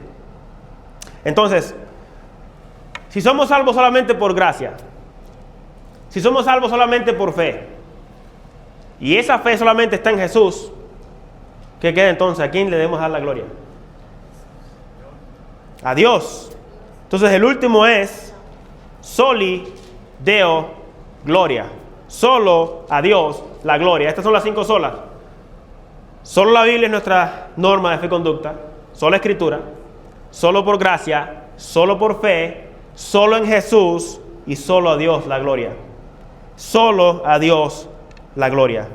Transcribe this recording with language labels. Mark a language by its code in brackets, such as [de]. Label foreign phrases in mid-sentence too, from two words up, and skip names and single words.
[es] Entonces, si somos salvos solamente por gracia, si somos salvos solamente por fe, y esa fe solamente está en Jesús, ¿qué queda entonces? ¿A quién le debemos dar la gloria? A Dios. Entonces el último es [la] soli Deo gloria. [es] Solo a Dios la gloria. Estas son las 5 solas. Solo la Biblia es nuestra norma de fe y conducta. Solo Escritura. Solo por gracia. Solo por fe. Solo en Jesús. Y solo a Dios la gloria. Solo a Dios la gloria.